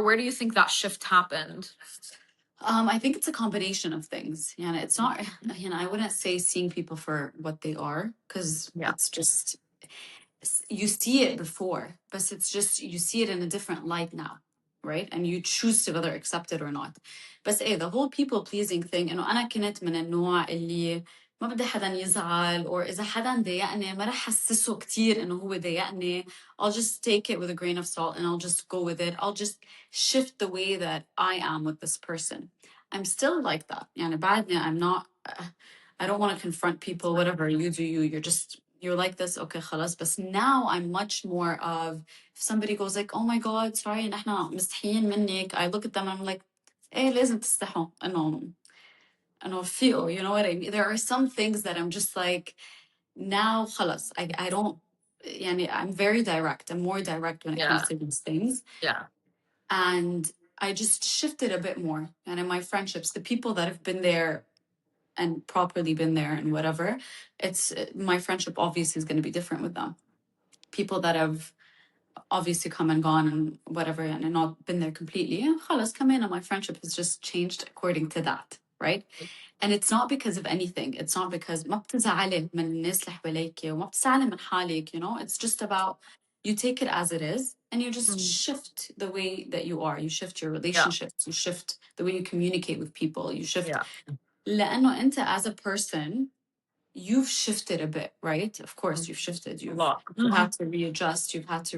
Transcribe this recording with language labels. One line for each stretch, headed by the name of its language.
English: Where do you think that shift happened? I think it's a combination of things. Yeah, it's not, I wouldn't say seeing people for what they are, because Yeah. it's just, you see it before, but it's just, you see it in a different light now, right? And you choose to whether accept it or not.
Arabic: بس
English: the whole people pleasing thing,
Arabic: إنه أنا كنت من النوع اللي ما بدي حدا يزعل or إذا حدا ضايقني ما رح حسسه كتير إنه هو ضايقني.
English: I'll just take it with a grain of salt and I'll just go with it. I'll just shift the way that I am with this person. I'm still like that.
Arabic: يعني بعدني
English: I'm not, I don't want to confront people, whatever you do, you're like this, okay, خلاص. But now I'm much more of, if somebody goes like, oh my God, sorry,
Arabic: نحنا مستحيين منك,
English: I look at them and I'm like,
Arabic: إيه لازم تستحوا إنه
English: feel, you know what I mean? There are some things that I'm just like, now خلاص, I don't, يعني I'm very direct. I'm more direct when it comes Yeah. to these things. Yeah. And I just shifted a bit more. And in my friendships, the people that have been there and properly been there and whatever, it's my friendship obviously is going to be different with them. People that have obviously come and gone and whatever and not been there completely, خلاص come in, and my friendship has just changed according to that, right? And it's not because of anything. It's not because
Arabic: ما بتزعلي من الناس اللي حواليكي وما بتزعلي من حالك,
English: you know. It's just about you take it as it is and you just shift the way that you are. You shift your Yeah. relationships. You shift the way you communicate with people. You shift Yeah.
Arabic: لأنه أنت
English: as a person you've shifted a bit, right? Of course, you've shifted. A You've lot. had to readjust. You've had to